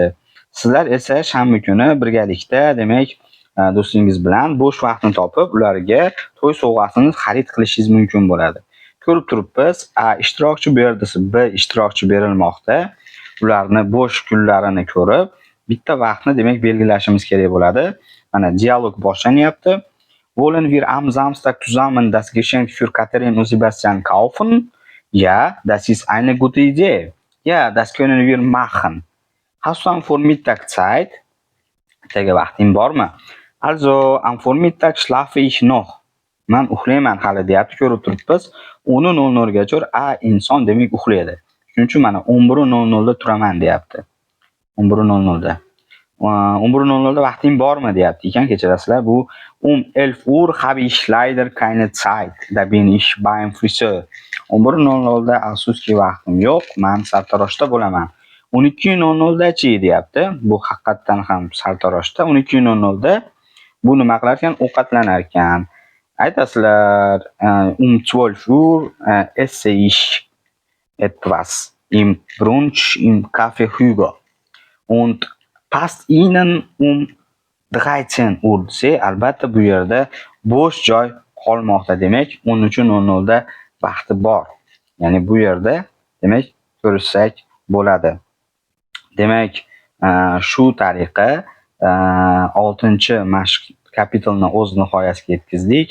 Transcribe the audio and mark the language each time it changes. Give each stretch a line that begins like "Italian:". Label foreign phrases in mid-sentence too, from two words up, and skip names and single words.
Uzbek: Sizlar esa shanba kuni birgalikda demak do'stingiz bilan bo'sh vaqtni topib ularga to'y sovg'asini xarid qilishingiz mumkin bo'ladi. Ko'rib turibmiz, A ishtirokchi bu yerda B ishtirokchi berilmoqda. Ularni bo'sh kunlarini ko'rib, bitta vaqtni demak belgilashimiz kerak bo'ladi. Mana dialog boshlanyapti.
German: Wollen wir am Samstag zusammen das Geschenk für Katharina und Sebastian kaufen? Ja, das ist eine gute Idee. Ja, das können wir machen. Hast du am Vormittag Zeit?
Uzbek: Ertaga vaqting bormi?
German: Also, am Vormittag schlafe ich noch.
Uzbek: Men uxlayman hali deyapti, ko'rib turibmiz. 10:00 gacha A inson demak uxlaydi. Shuning uchun mana 11:00 da turaman deyapti. 11:00 da. 11:00 da vaqting bormi deyapti ekan, kechirasizlar.
German: Bu 11 Uhr habe ich leider keine Zeit. Da bin ich beim Friseur.
Uzbek: 11:00 da afsuski vaqtim yo'q, men sartaroshda bo'laman. 12:00 dachi deyapti. Bu haqiqatan ham sartaroshda. 12:00 da bu nima qilar ekan? Ovqatlanar ekan.
German: Aytasizlar, 12 Uhr esse ich etwas im Brunch im Café Hugo. Und passt Ihnen 13 Uhr
Uzbek: desa, albatta bu yerda bo'sh joy qolmoqda, demak 13:00 da vaqti bor. Ya'ni bu yerda demak ko'rishsak bo'ladi. Demak, shu tariqa 6-mashq kapitalni o'z nihoyasiga yetkazdik.